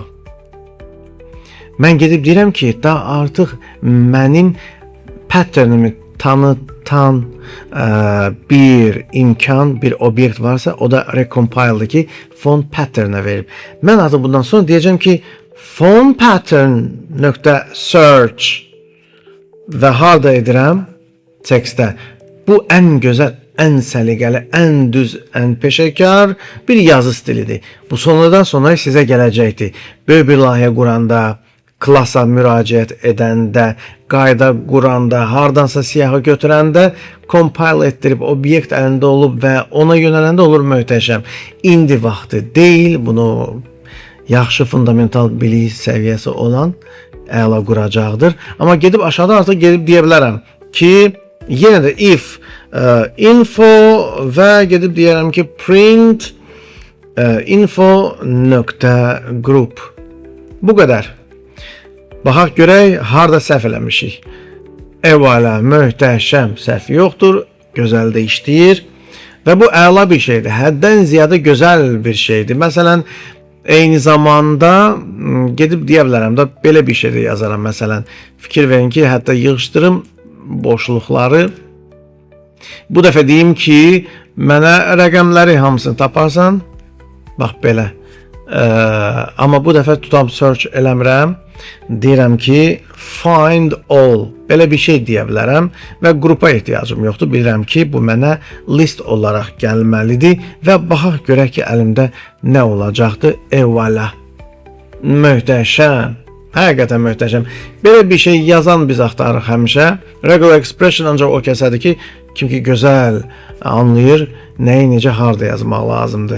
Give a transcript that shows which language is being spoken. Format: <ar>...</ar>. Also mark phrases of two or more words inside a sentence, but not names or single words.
<az>Mən gedib deyirəm ki, da artıq mənim patternimi tanıtan bir imkan, bir obyekt varsa, o da recompile'dır ki,</az> <en>font pattern'a</en> <az>verib. Mən artıq bundan sonra deyəcəm ki,</az> <en>font pattern.search</en> <az>və harda edirəm? Textdə. Bu ən gözəl, ən səliqəli, ən düz, ən peşəkar bir yazı stilidir. Bu sonradan sonra sizə gələcəkdir. Böyük bir layihə quranda, klasa müraciət edəndə, qayda quranda, hardansa siyahı götürəndə, compile etdirib, obyekt əlində olub və ona yönələndə olur möhtəşəm. İndi vaxtı deyil, bunu yaxşı fundamental bilik səviyyəsi olan əla quracaqdır. Amma gedib aşağıda artıq gedib deyə bilərəm ki, yenə də</az> <en>if info</en> <az>və gedib deyərəm ki,</az> <en>print info.group.</en> <az>Bu qədər. Baxaq görək, harda səhv eləmişik. Əvvəla, möhtəşəm, səhv yoxdur, gözəl də işləyir və bu əla bir şeydir, həddən ziyadə gözəl bir şeydir. Məsələn, eyni zamanda gedib deyə bilərəm da, belə bir şey də yazaram. Məsələn, fikir verin ki, hətta yığışdırım boşluqları. Bu dəfə deyim ki, mənə rəqəmləri hamısını taparsan, bax belə. Amma bu dəfə tutam search eləmirəm. deyirəm ki,</az> <en>find all.</en> <az>Belə bir şey deyə bilərəm və qrupa ehtiyacım yoxdur. Bilirəm ki, bu mənə list olaraq gəlməlidir və baxaq görək ki, əlimdə nə olacaqdır. Voilà. Möhtəşəm. Həqiqətən möhtəşəm. Belə bir şey yazan biz axtarırıq həmişə.</az> <en>Regular expression</en> <az>ancaq o kəsədir ki, kim ki gözəl anlayır, nəyi necə harda yazmaq lazımdır.</az>